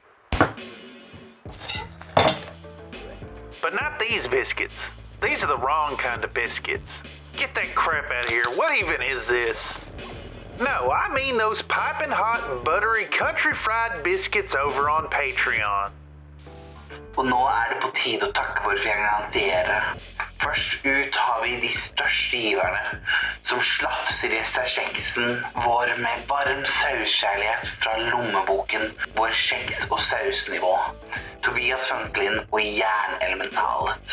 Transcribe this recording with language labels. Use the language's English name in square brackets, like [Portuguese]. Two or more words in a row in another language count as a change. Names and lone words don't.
[English] But not these biscuits. These are the wrong kind of biscuits. Get that crap out of here. What even is this? No, I mean those piping hot and buttery Country Fried biscuits over on Patreon. [Norwegian] Og nå det på tide å takke våre finansiere. Først ut har vi de største giverne, som slafser i seg kjeksen vår med varm sauskjærlighet fra lommeboken, vår kjeks- og sausnivå, Tobias Fønskelin og Jernelementalet.